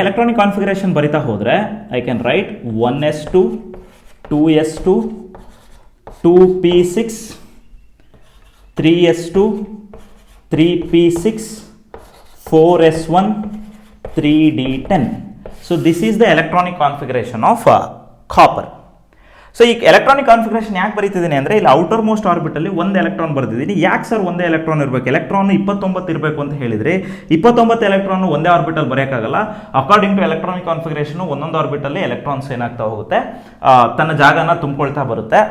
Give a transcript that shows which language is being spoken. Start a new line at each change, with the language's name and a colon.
Kannada: Electronic configuration ಬರಿತಾ ಹೋದರೆ
English: I can write
Kannada: 1s2 2s2 2p6 3s2 3p6 4s1 3d10.
English: So this is the electronic configuration of copper.
Kannada: So ಈ electronic configuration ಯಾಕೆ ಬರೀತಿದ್ದೀನಿ ಅಂದರೆ, ಇಲ್ಲಿ outer most ಆರ್ಬಿಟಲ್ಲಿ 1 electron ಬರ್ತಿದ್ದೀನಿ. ಯಾಕೆ sir 1 electron ಇರಬೇಕು, electron 29 ಇರಬೇಕು ಅಂತ ಹೇಳಿದರೆ 29 ಎಲೆಕ್ಟ್ರಾನ್ ಒಂದೇ orbital ಬರೆಯೋಕ್ಕಾಗಲ್ಲ. According to electronic configuration ಒಂದೊಂದು ಆರ್ಬಿಟಲ್ಲಿ ಎಲೆಕ್ಟ್ರಾನ್ಸ್ ಏನಾಗ್ತಾ ಹೋಗುತ್ತೆ, ತನ್ನ ಜಾಗನ ತುಂಬಿಕೊಳ್ತಾ ಬರುತ್ತೆ.